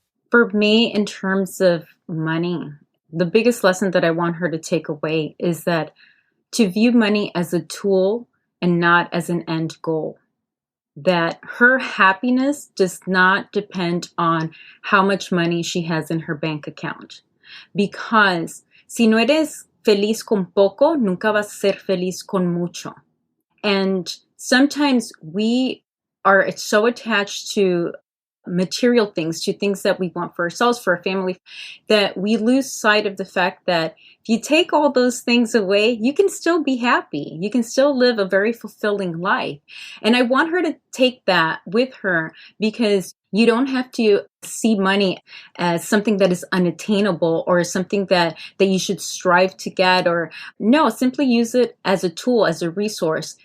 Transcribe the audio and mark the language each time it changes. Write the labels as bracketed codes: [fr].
[en] For me, in terms of money, the biggest lesson that I want her to take away is that to view money as a tool and not as an end goal. That her happiness does not depend on how much money she has in her bank account. Because [es] si no eres feliz con poco, nunca vas a ser feliz con mucho. [en] And sometimes we are so attached to material things, to things that we want for ourselves, for our family, that we lose sight of the fact that if you take all those things away, you can still be happy. You can still live a very fulfilling life. And I want her to take that with her, because you don't have to see money as something that is unattainable or something that you should strive to get, or no, simply use it as a tool, as a resource.